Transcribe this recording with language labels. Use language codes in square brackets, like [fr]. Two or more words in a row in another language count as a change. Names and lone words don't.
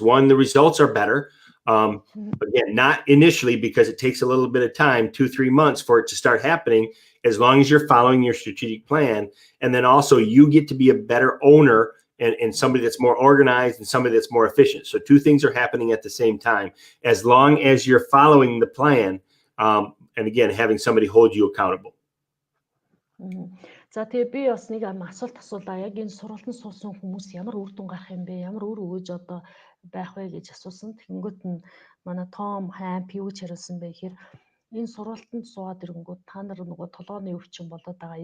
[en] One, the results are better. Again, not initially, because it takes a little bit of time, 2-3 months for it to start happening, as long as you're following your strategic plan. And then also you get to be a better owner and somebody that's more organized and somebody that's more efficient. So two things are happening at the same time, as long as you're following the plan. And again, having somebody hold you accountable. [mn] За тэгээ би бас нэг асуулт асуулаа. Яг энэ сургалтанд суусан хүмүүс ямар үр дүн гарах юм бэ? Ямар үр өгөөж одоо байх вэ гэж асуусан. Тэгэнгүүт нь манай Том Хампын юу ч хариулсан бэ гэхээр энэ сургалтанд суугаад ирэнгүүт та нар нөгөө толгойн өвчин болоод байгаа.